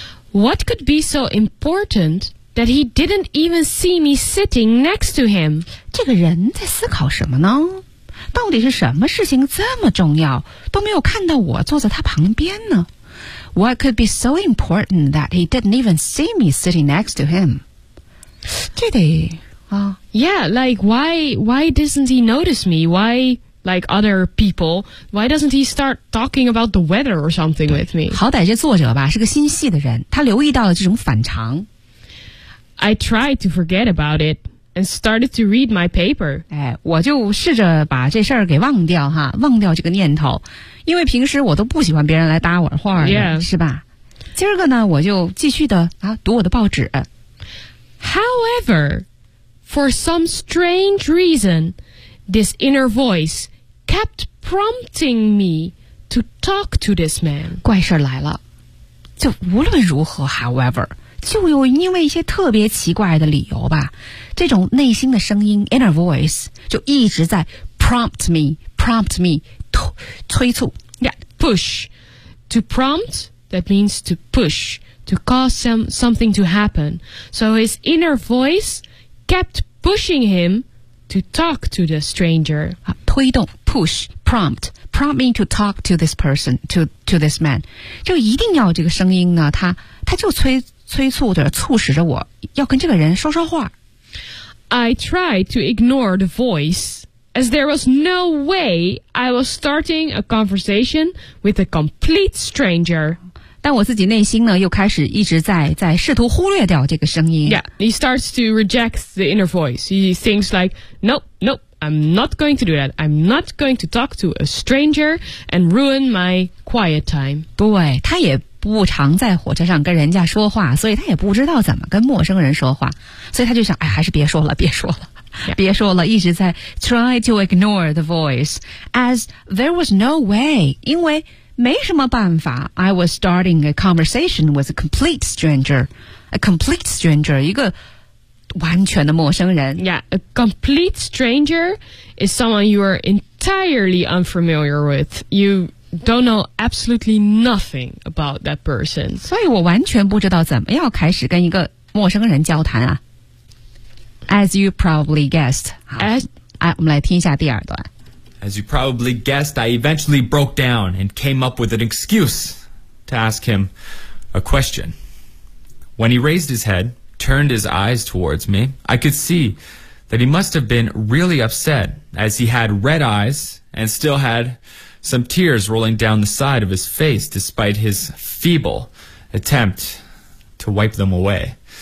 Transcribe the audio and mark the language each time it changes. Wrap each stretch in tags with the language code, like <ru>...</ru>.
<en>What could be so important that he didn't even see me sitting next to him?</en> <zh>这个人在思考什么呢？到底是什么事情这么重要都没有看到我坐在他旁边呢？</zh> <en>What could be so important that he didn't even see me sitting next to him?</en> <zh>这得啊</zh> <en>Yeah, like, why doesn't he notice me? Why, like other people, why doesn't he start talking about the weather or something with me?</en> <zh>好歹这作者吧，是个心细的人，他留意到了这种反常。</zh> <en>I tried to forget about it and started to read my paper.</en> <zh>哎，我就试着把这事儿给忘掉哈，忘掉这个念头。因为平时我都不喜欢别人来搭我的话的、</zh> <en>yeah.</en> <zh>是吧？今儿个呢，我就继续的啊，读我的报纸。</zh> <en>However, for some strange reason, this inner voice kept prompting me to talk to this man.</en> <zh>怪事来了，就无论如何 ，</zh> <en>however，</en> <zh>就有因为一些特别奇怪的理由吧，这种内心的声音</zh> <en>inner voice</en> <zh>就一直在</zh> <en>prompt me。</en> <zh>催促</zh> <en>Yeah, push. To prompt, that means to push, to cause something to happen. So his inner voice kept pushing him to talk to the stranger.</en> <zh>推动</zh> <en>push, prompt me to talk to this person, to this man.</en> <zh>就一定要这个声音呢，他就催促着，促使着我要跟这个人说说话。</zh> <en>I tried to ignore the voice. As there was no way I was starting a conversation with a complete stranger.</en> <zh>但我自己内心呢又开始一直在试图忽略掉这个声音。</zh> <en>Yeah, he starts to reject the inner voice. He thinks like, nope, I'm not going to do that. I'm not going to talk to a stranger and ruin my quiet time.</en> <zh>对，他也不常在火车上跟人家说话，所以他也不知道怎么跟陌生人说话。所以他就想，哎，还是别说了。</zh> <en>Yeah.</en> <zh>别说了，一直在</zh> <en>try to ignore the voice. As there was no way,</en> <zh>因为没什么办法。</zh> <en>I was starting a conversation with a complete stranger. A complete stranger,</en> <zh>一个完全的陌生人。</zh> <en>Yeah, a complete stranger is someone you are entirely unfamiliar with. You don't know absolutely nothing about that person.</en> <zh>所以我完全不知道怎么要开始跟一个陌生人交谈啊。</zh> <en>As you probably guessed. As,</en> <zh>我们来听一下第二段。</zh> <en>As you probably guessed, I eventually broke down and came up with an excuse to ask him a question. When he raised his head, turned his eyes towards me, I could see that he must have been really upset as he had red eyes and still had some tears rolling down the side of his face despite his feeble attempt to wipe them away.</en>